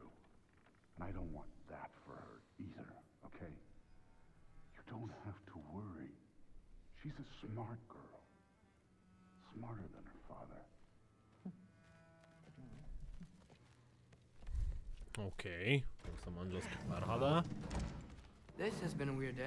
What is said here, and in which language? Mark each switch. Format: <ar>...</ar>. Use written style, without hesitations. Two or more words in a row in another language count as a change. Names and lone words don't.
<en>And I don't want that for her either, okay? You don't have to worry. She's a smart girl. Smarter than her father. OK.</en> <sk>To sa manželský pár hľadá.</sk> <en>This has been a weird day.</en>